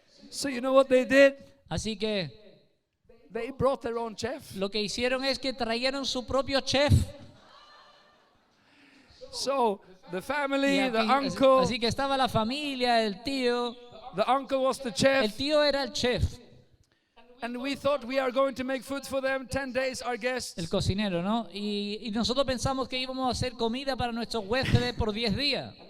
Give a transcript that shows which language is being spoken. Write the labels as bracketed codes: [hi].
[en] So you know what they did? [es] Así que [en] They brought their own chef. [es] lo que hicieron es que trajeron su propio chef. [en] So the [es] Y [en] family, the [es] aquí- [en] uncle, [es] así que estaba la familia, el tío. [en] the uncle was the [es] El [en] chef, [es] tío era el chef, [en] and we thought we are going to make food for them 10 days, our guests. [es] el cocinero, ¿no? Y nosotros pensamos que íbamos a hacer comida para nuestros huéspedes por 10 días.